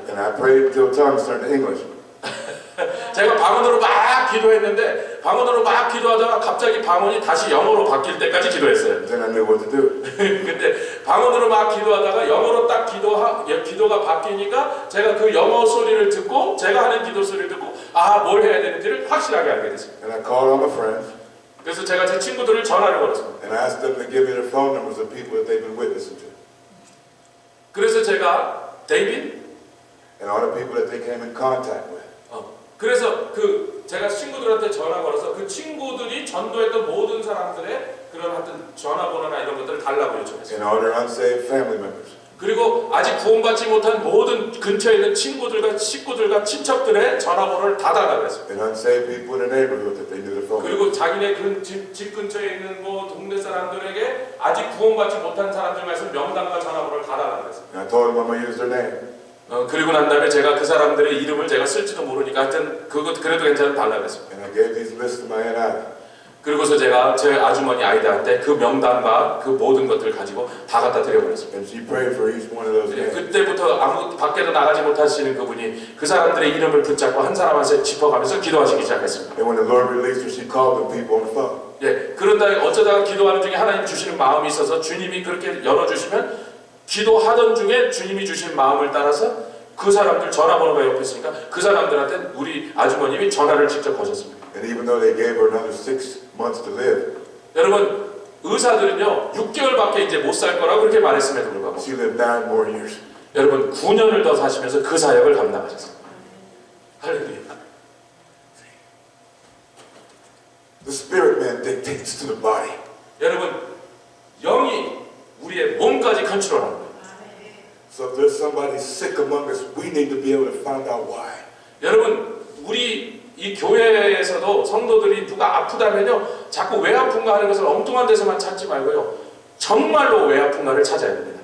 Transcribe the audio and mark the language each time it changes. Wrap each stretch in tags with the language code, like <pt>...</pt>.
<en>And I prayed until tongues turned to English.</en> <ko>제가 방언으로 막 기도했는데 방언으로 막 기도하다가 갑자기 방언이 다시 영어로 바뀔 때까지 기도했어요.</ko> <en>Then I knew what to do.</en> <ko>근데 방언으로 막 기도하다가 영어로 딱 기도가 바뀌니까 제가 그 영어 소리를 듣고 제가 하는 기도 소리를 듣고 뭘 해야 되는지를 확실하게 알게 됐습니다.</ko> <en>And I called on my friends</en> <ko>그래서 제가 제 친구들을 전화를 걸었습니다.</ko> <en>and I asked them to give me the phone numbers of people that they've been witnessing to.</en> <ko>그래서 제가 데이빗</ko> <en>And all the people that they came in contact with.</en> <ko>그래서 제가 친구들한테 전화 걸어서 그 친구들이 전도했던 모든 사람들의 그런 하여튼 전화번호나 이런 것들을 달라고 요청했어요.</ko> <en>And all their unsaved family members.</en> <ko>그리고 아직 구원받지 못한 모든 근처에 있는 친구들과 식구들과 친척들의 전화번호를 다 달라고 했어요.</ko> <en>And unsaved people in the neighborhood that they knew the phone.</en> <ko>그리고 자기네 집 근처에 있는 뭐 동네 사람들에게 아직 구원받지 못한 사람들만 있으면 명단과 전화번호를 다 달라고 했어요.</ko> <en>And I told them I'm going to use their name.</en> <ko>그리고 난 다음에 제가 그 사람들의 이름을 제가 쓸지도 모르니까 하여튼 그것 그래도 괜찮은 달라고 했습니다.</ko> <en>And I gave these lists to my aunt Ida.</en> <ko>그리고서 제가 제 아주머니 아이들한테 그 명단과 그 모든 것들을 가지고 다 갖다 드려버렸습니다.</ko> <en>And she prayed for each one of those names.</en> <ko>그때부터 아무 밖에도 나가지 못하시는 그분이 그 사람들의 이름을 붙잡고 한 사람 한 사람 짚어가면서 기도하시기 시작했습니다.</ko> <en>And when the Lord released her, she called the people on the phone.</en> <ko>그런다 어쩌다가 기도하는 중에 하나님 주시는 마음이 있어서 주님이 그렇게 열어주시면 기도하던 중에 주님이 주신 마음을 따라서 그 사람들 전화번호가 옆에 있으니까 그 사람들한테 우리 아주머님이 전화를 직접 거셨습니다.</ko> <en>And even though they gave her another 6 months to live,</en> <ko>여러분 의사들은요 6개월밖에 이제 못 살 거라고 그렇게 말했음에도 불구하고</ko> <en>she lived 9 more years.</en> <ko>여러분 9년을 더 사시면서 그 사역을 감당하셨습니다. 할렐루야.</ko> <en>The spirit man dictates to the body.</en> <ko>여러분 영이 우리의 몸까지 컨트롤하는 거예요.</ko> <en>So if there's somebody sick among us, we need to be able to find out why.</en> <ko>여러분 우리 이 교회에서도 성도들이 누가 아프다면요 자꾸 왜 아픈가 하는 것을 엉뚱한 데서만 찾지 말고요 정말로 왜 아픈가를 찾아야 됩니다.</ko>